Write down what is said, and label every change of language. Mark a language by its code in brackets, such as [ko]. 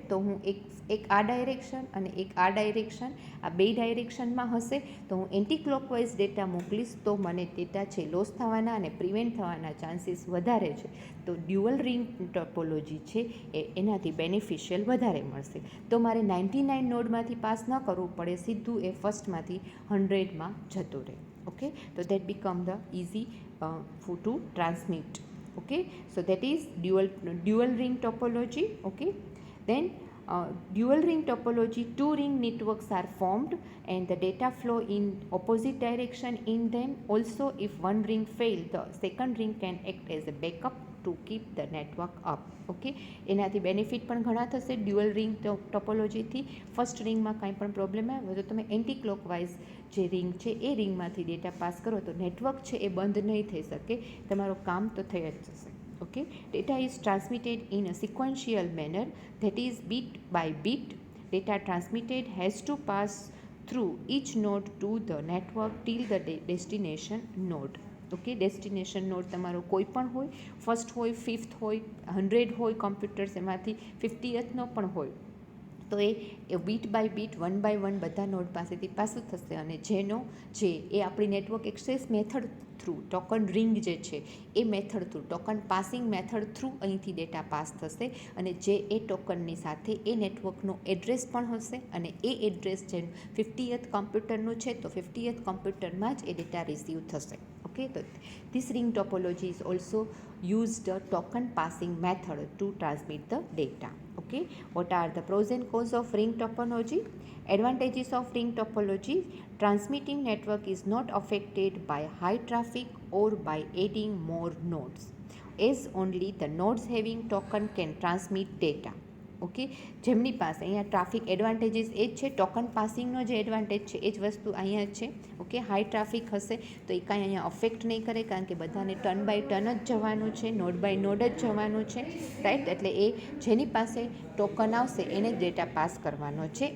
[gu] તો હું એક આ ડાયરેક્શન અને એક આ ડાયરેક્શન, આ બે ડાયરેક્શનમાં હશે, તો હું એન્ટી ક્લોકવાઇઝ ડેટા મોકલીશ તો મને ડેટા છે લોસ થવાના અને પ્રિવેન્ટ થવાના ચાન્સીસ વધારે છે. તો ડ્યુઅલ રિંગ ટોપોલોજી છે એનાથી બેનિફિશિયલ વધારે મળશે. તો મારે 99 નોડમાંથી પાસ ન કરવું પડે, સીધું એ ફર્સ્ટમાંથી 100માં જતું રહે. [en] Okay, તો that become the easy to transmit. Okay, so that is dual ring topology. Okay, then dual ring topology, two ring networks are formed and the data flow in opposite direction in them. Also, if one ring fail, the second ring can act as a backup to keep the network up. [gu] Okay, એનાથી benefit પણ ઘણા થશે dual ring ટોપોલોજીથી. First રિંગમાં કાંઈ પણ problem આવે તો તમે anti clockwise જે રિંગ છે એ રિંગમાંથી ડેટા પાસ કરો તો નેટવર્ક છે એ બંધ નહીં થઈ શકે, તમારું કામ તો થઈ જ જશે. [en] Okay, data is transmitted in a sequential manner, that is bit by bit. Data transmitted has to pass through each node to the network till the destination node. [gu] Okay, destination node તમારો કોઈ પણ હોય, first હોય, fifth હોય, 100 હોય computers, એમાંથી 50thનો પણ હોય, તો એ બીટ બાય બીટ, [en] 1 by 1 [gu] બધા નોડ પાસેથી પાસું થશે. અને જેનો જે એ આપણી network access method through, token ring જે છે એ method through, token passing method through અહીંથી ડેટા પાસ થશે. અને જે એ ટોકનની સાથે એ નેટવર્કનો એડ્રેસ પણ હશે, અને એ એડ્રેસ જે 50th કમ્પ્યુટરનું છે તો 50th કમ્પ્યુટરમાં જ એ ડેટા રિસીવ થશે. [en] Okay, so this ring topology is also used a token passing method to transmit the data. Okay, what are the pros and cons of ring topology? Advantages of ring topology: transmitting network is not affected by high traffic or by adding more nodes, as only the nodes having token can transmit data. [gu] Okay, જેમની પાસે અહીંયા traffic advantages એ જ છે, token પાસિંગનો જે advantage છે એ જ વસ્તુ અહીંયા જ છે. ઓકે, હાઈ ટ્રાફિક હશે તો એ કાંઈ અહીંયા અફેક્ટ નહીં કરે, કારણ કે બધાને ટર્ન બાય ટર્ન જ જવાનું છે, નોડ બાય નોડ જ જવાનું છે, રાઈટ. એટલે એ જેની પાસે ટોકન આવશે એને જ ડેટા પાસ કરવાનો છે.